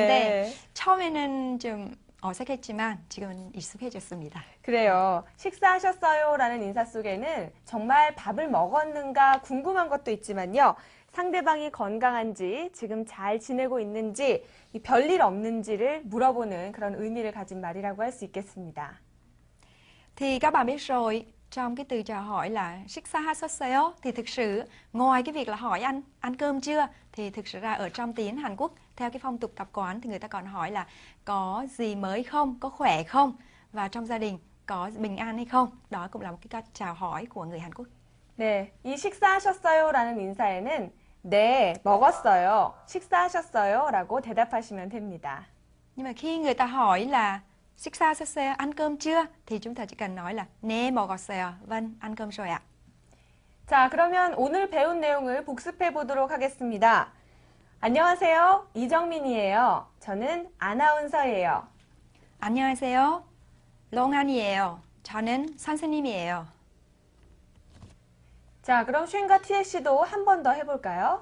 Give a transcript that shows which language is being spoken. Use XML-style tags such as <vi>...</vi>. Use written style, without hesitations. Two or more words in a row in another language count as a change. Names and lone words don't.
<ko>근데 처음에는 좀 어색했지만 지금은 익숙해졌습니다. 그래요. 식사하셨어요라는 인사 속에는 정말 밥을 먹었는가 궁금한 것도 있지만요. 상대방이 건강한지, 지금 잘 지내고 있는지, 별일 없는지를 물어보는 그런 의미를 가진 말이라고 할 수 있겠습니다.</ko> <vi>Thì các bạn biết rồi, trong cái từ chào hỏi là 식사하셨어요 thì thực sự ngoài cái việc là hỏi anh ăn cơm chưa thì thực sự ra ở trong tiếng Hàn Quốc theo cái phong tục tập quán thì người ta còn hỏi là có gì mới không, có khỏe không và trong gia đình có bình an hay không. Đó cũng là một cái cách chào hỏi của người Hàn Quốc.</vi> <ko>네, 이 식사하셨어요라는 인사에는 네, 먹었어요. 식사하셨어요? 라고 대답하시면 됩니다.</ko> <vi>Nhưng mà khi người ta hỏi là 식사하셨어요, ăn cơm chưa thì chúng ta chỉ cần nói là</vi> <ko>네 먹었어요.</ko> <vi>Vâng, ăn cơm rồi ạ.</vi> <ko>자, 그러면 오늘 배운 내용을 복습해 보도록 하겠습니다. 안녕하세요. 이정민이에요. 저는 아나운서예요. 안녕하세요. 롱안이에요. 저는 선생님이에요. 자, 그럼 쉔과 티에 씨도 한 번 더 해볼까요?</ko>